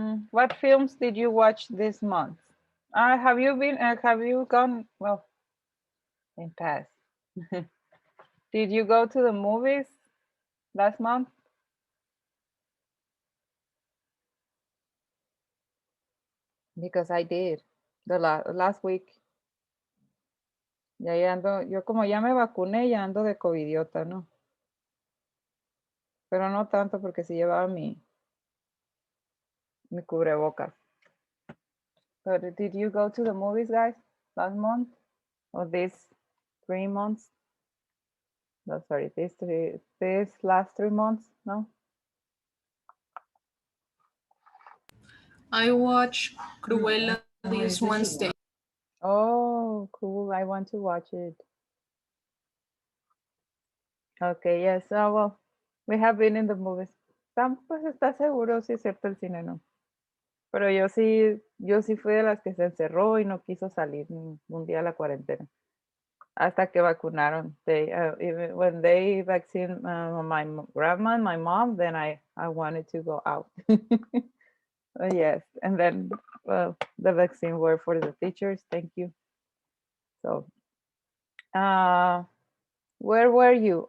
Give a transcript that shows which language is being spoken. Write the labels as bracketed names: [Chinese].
[English] What films did you watch this month? Have you gone, well, in past. Did you go to the movies last month? Because I did, the last week. [Spanish] Ya ando, yo como ya me vacuné, ya ando de covidiota, ¿no? Pero no tanto porque sí llevaba mi cubrebocas. [English] But did you go to the movies, guys, last month? Or these 3 months? No, sorry, these last 3 months, no? I watched Cruella this Wednesday. Oh, cool. I want to watch it. Okay, yes. Well, we have been in the movies. [Spanish] Pues está seguro si es cierto el cine, ¿no? Pero yo sí fui de las que se encerró y no quiso salir un día a la cuarentena. Hasta que vacunaron. [English] When they vaccine my grandma and my mom, then I wanted to go out. Yes, and then the vaccine were for the teachers. Thank you. So, where were you?